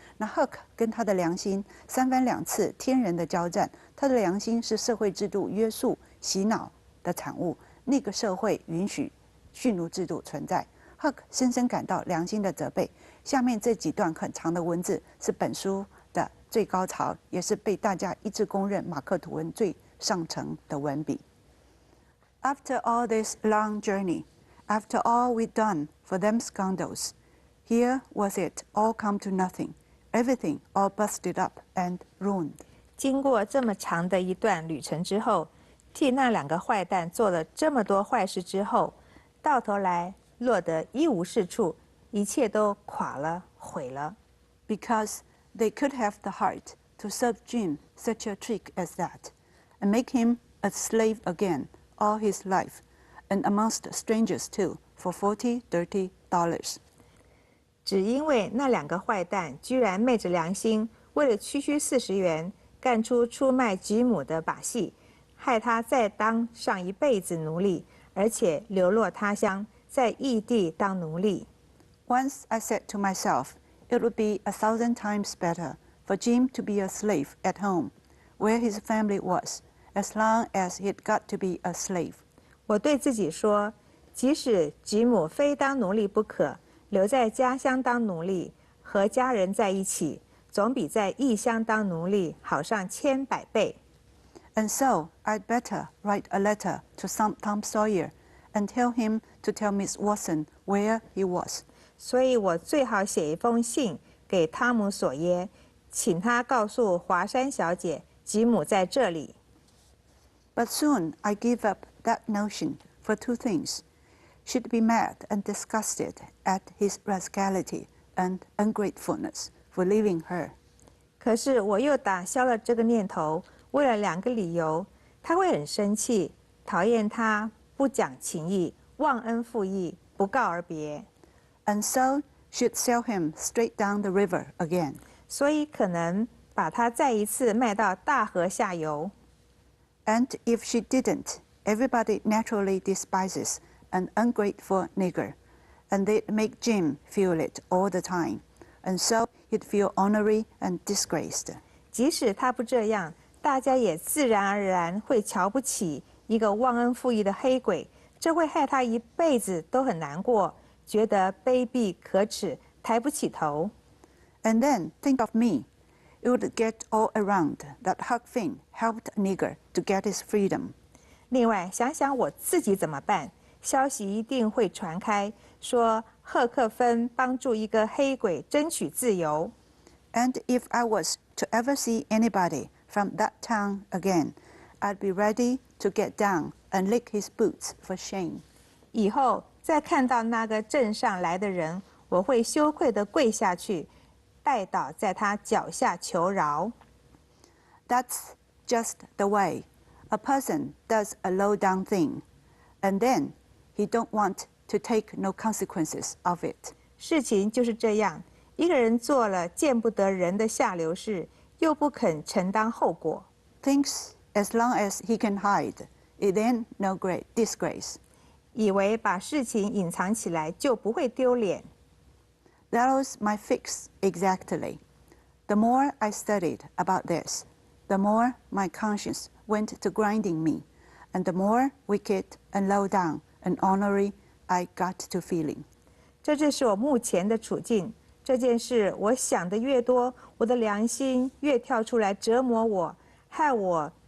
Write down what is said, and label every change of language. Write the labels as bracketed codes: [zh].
[zh] 那 Huck 跟他的良心三番两次天人的交战，他的良心是社会制度约束、洗脑的产物。那个社会允许蓄奴制度存在。Huck 深深感到良心的责备。下面这几段很长的文字是本书的最高潮，也是被大家一致公认马克·吐温最上乘的文笔。 [en] After all this long journey, after all we'd done for them scoundrels, here was it all come to nothing, everything all busted up and ruined. [zh] 经过这么长的一段旅程之后，替那两个坏蛋做了这么多坏事之后，到头来落得一无是处，一切都垮了，毁了。 [en] Because they could have the heart to serve Jim such a trick as that, and make him a slave again all his life, and amongst strangers too, for $40-30. [zh] 只因为那两个坏蛋居然昧着良心，为了区区40元，干出出卖吉姆的把戏，害他再当上一辈子奴隶，而且流落他乡，在异地当奴隶。 [en] Once I said to myself, it would be 1,000 times better for Jim to be a slave at home, where his family was, as long as he'd got to be a slave. [zh] 我对自己说，即使吉姆非当奴隶不可，留在家乡当奴隶，和家人在一起，总比在异乡当奴隶好上千百倍。 [en] And so I'd better write a letter to Tom Sawyer and tell him to tell Miss Watson where he was. [zh] 所以我最好写一封信给汤姆·索耶，请他告诉华山小姐，吉姆在这里。 [en] But soon I gave up that notion for two things. She'd be mad and disgusted at his rascality and ungratefulness for leaving her. [zh] 可是我又打消了这个念头，为了2个理由：他会很生气，讨厌他不讲情义、忘恩负义、不告而别。 [en] And so she'd sell him straight down the river again. [zh] 所以可能把他再一次卖到大河下游。 [en] And if she didn't, everybody naturally despises an ungrateful nigger, and they'd make Jim feel it all the time, and so he'd feel ornery and disgraced. [zh] 即使他不这样，大家也自然而然会瞧不起一个忘恩负义的黑鬼，这会害他一辈子都很难过，觉得卑鄙可耻，抬不起头。 [en] And then think of me. It would get all around that Huck Finn helped a nigger to get his freedom. [zh] 另外，想想我自己怎么办？消息一定会传开，说赫克芬帮助一个黑鬼争取自由。 [en] And if I was to ever see anybody from that town again, I'd be ready to get down and lick his boots for shame. [zh] 以后再看到那个镇上来的人，我会羞愧地跪下去，拜倒在他脚下求饶。 [en] That's just the way a person does a low-down thing, and then he don't want to take no consequences of it. [zh] 事情就是这样，一个人做了见不得人的下流事，又不肯承担后果。 [en] Thinks as long as he can hide, it ain't no great disgrace. [zh] 以为把事情隐藏起来就不会丢脸。 [en] That was my fix exactly. The more I studied about this, the more my conscience went to grinding me, and the more wicked and low down and ornery I got to feeling. [zh] 这就是我目前的处境。这件事我想的越多，我的良心越跳出来折磨我，害我